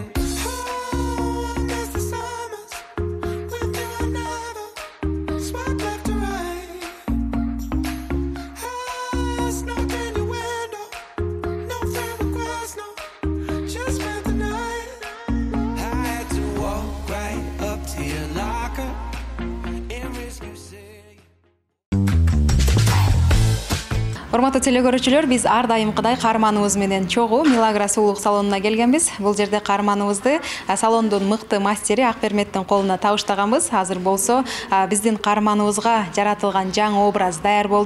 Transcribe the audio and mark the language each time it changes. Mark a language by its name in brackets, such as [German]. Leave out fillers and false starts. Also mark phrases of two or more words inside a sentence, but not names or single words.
[English] Oh, I miss the summers with you and never swipe left to right. Ah, snuck in your window, no friend request, no, just spent the night. I had to walk right up to your locker and risk you say. [Kyrgyz] Урматтуу телекөрүүчүлөр, биз ар дайымкыдай каарманыбыз менен чогуу Милагра сулуулук салонуна келгенбиз. Бул жерде каарманыбызды салондун мыкты мастери Акберметтин колуна табыштаганбыз. Азыр болсо биздин каарманыбызга жаратылган жаңы образ даяр болду.